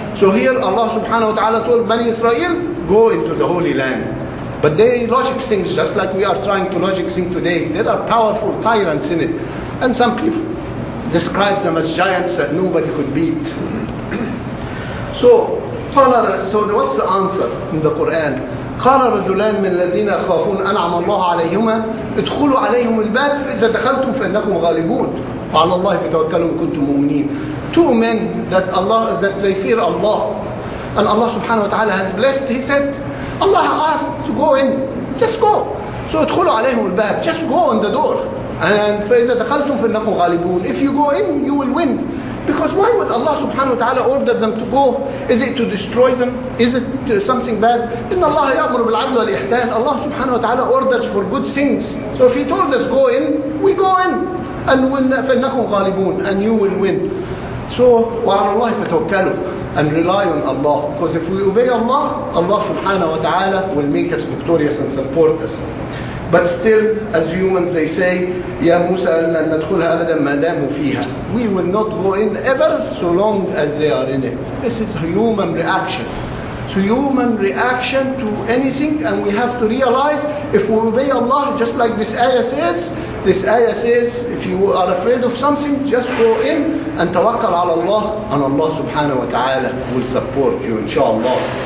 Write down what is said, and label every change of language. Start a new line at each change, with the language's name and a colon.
English: So here Allah subhanahu wa ta'ala told Bani Israel, go into the Holy Land. But they logic things just like we are trying to logic things today. There are powerful tyrants in it. And some people describe them as giants that nobody could beat. So what's the answer in the Quran?
Arabic: قال رجلان من الذين يخافون أنعم الله عليهما ادخلوا عليهم الباب فإذا دخلتم فإنكم غالبون وعلى الله فتوكلوا إن كنتم مؤمنين.
English: Two men that they fear Allah, and Allah subhanahu wa ta'ala has blessed. He said, Allah asked to go in, just go. So
Arabic: ادخلوا عليهم الباب,
English: just go on the door.
Arabic: And فإذا دخلتم فإنكم غالبون.
English: If you go in, you will win. Because why would Allah subhanahu wa ta'ala order them to go? Is it to destroy them? Is it something bad?
Arabic: إن الله يأمر بالعدل والإحسان.
English: Allah subhanahu wa ta'ala orders for good things. So if He told us go in, we go in. And
Arabic: فإنكم غالبون,
English: and you will win. So
Arabic: وعلى الله فتوكلوا,
English: and rely on Allah. Because if we obey Allah, Allah subhanahu wa ta'ala will make us victorious and support us. But still, as humans, they say,
Arabic: يا موسى لن ندخلها أبدا ما داموا فيها.
English: We will not go in ever so long as they are in it. This is a human reaction. So human reaction to anything, and we have to realize if we obey Allah, just like this ayah says, if you are afraid of something, just go in and
Arabic: tawakkal ala Allah,
English: and Allah subhanahu wa ta'ala will support you, inshallah.